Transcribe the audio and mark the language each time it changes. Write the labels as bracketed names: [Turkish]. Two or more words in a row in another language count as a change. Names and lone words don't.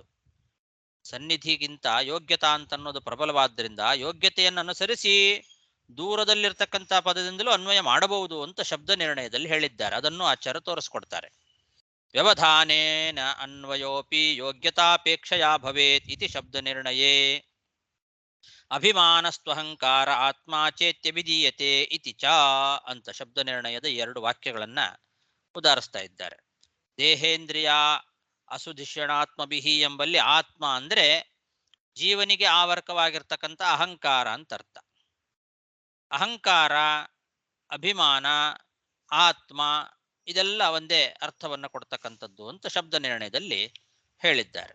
[Kannada] ಸನ್ನಿಧಿಗಿಂತ ಯೋಗ್ಯತಾ ಅಂತ ಅನ್ನೋದು ಪ್ರಬಲವಾದ್ದರಿಂದ ಯೋಗ್ಯತೆಯನ್ನು ಅನುಸರಿಸಿ ದೂರದಲ್ಲಿರ್ತಕ್ಕಂಥ ಪದದಿಂದಲೂ ಅನ್ವಯ ಮಾಡಬಹುದು ಅಂತ ಶಬ್ದ ನಿರ್ಣಯದಲ್ಲಿ ಹೇಳಿದ್ದಾರೆ. ಅದನ್ನು ಆಚಾರ್ಯ ತೋರಿಸ್ಕೊಡ್ತಾರೆ. [Sanskrit] ವ್ಯವಧಾನೇನ ಅನ್ವಯೋಪಿ ಯೋಗ್ಯತಾಪೇಕ್ಷೆಯ ಭವೇತ್ ಇತಿ ಶಬ್ದ ನಿರ್ಣಯೇ ಅಭಿಮಾನಸ್ತ್ವಹಂಕಾರ ಆತ್ಮ ಚೇತ್ಯಭಿಧೀಯತೆ ಇತಿ ಚ [Kannada] ಅಂತ ಶಬ್ದ ನಿರ್ಣಯದ 2 ವಾಕ್ಯಗಳನ್ನ ಉದಾಹರಿಸ್ತಾ ಇದ್ದಾರೆ. [Sanskrit] ದೇಹೇಂದ್ರಿಯ ಅಸುಧಿಷಣಾತ್ಮಭಿಹಿ [Kannada] ಎಂಬಲ್ಲಿ ಆತ್ಮ ಅಂದ್ರೆ ಜೀವನಿಗೆ ಆವರ್ಕವಾಗಿರ್ತಕ್ಕಂಥ ಅಹಂಕಾರ ಅಂತ ಅರ್ಥ. ಅಹಂಕಾರ, ಅಭಿಮಾನ, ಆತ್ಮ ಇದೆಲ್ಲ ಒಂದೇ ಅರ್ಥವನ್ನ ಕೊಡ್ತಕ್ಕಂಥದ್ದು ಅಂತ ಶಬ್ದ ನಿರ್ಣಯದಲ್ಲಿ ಹೇಳಿದ್ದಾರೆ.